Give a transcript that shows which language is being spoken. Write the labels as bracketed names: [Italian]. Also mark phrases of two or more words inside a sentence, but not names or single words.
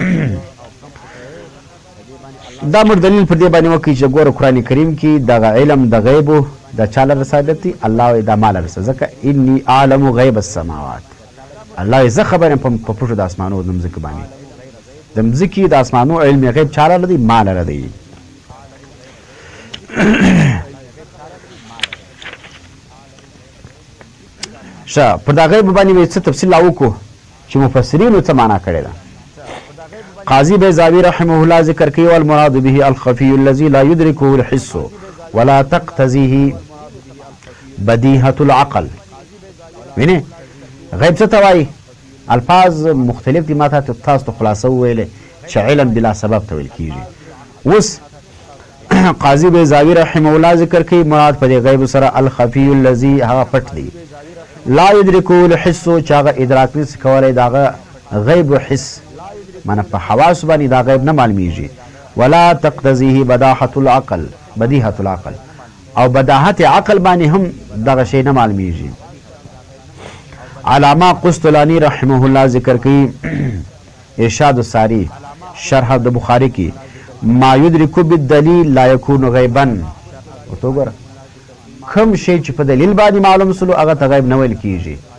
[Pashto] دا مر دلیل پر دې باندې وکړي چې ګوره قرآن کریم کې دغه علم د غیبو دا چا لره ثابت دی، الله وایي دا ما لره ځکه [Arabic] انی اعلم غیب السماوات، [Pashto] الله وایي زه خبر یم په پټو د اسمانو د مځکو باندې، د مځکې د اسمانو علم غیب چا لره دی؟ ما لره دی. ښه پر دا غیب باندې به څه تفصیل لا وکړو چې مفسرینو څه معنا کړې ده. قاضي بیضاوي رحمه الله ذکر کوي [Arabic] والمراد به الخفي الذي لا يدركه الحس ولا تقتضيه بديهة العقل. [Pashto] ویني غیب څه ته وایي؟ الفاظ مختلف دي، ما تاسو ته خلاصه وویلې چې [Arabic] علم بلا سبب [Pashto] ته ویل کیږي. اوس قاضي بیضاوي رحمه الله ذکر کوي مراد په دې غیب سره [Arabic] الخفي الذي [Pashto] هغه پټ دی، [Arabic] لا يدركه الحس [Pashto] چې هغه ادراک نشي کولی، د هغه غیب و حس معنی په حواس باندې دا غیب نه معلومیږي. [Arabic] ولا تقتضيه بداحة العقل، بدیهة العقل، [Pashto] او بداحت عقل باندې هم دغه شی نه معلومیږي. علامه قسطلانی رحمه الله ذکر کوي ارشاد الساری شرح د بخاری کې [Arabic] ما یدرک بالدلیل لا یکون غیبا. [Pashto] ورته وګوره کوم شی چې په دلیل باندې معلوم سلو هغه ته غیب نه ویل کیږي.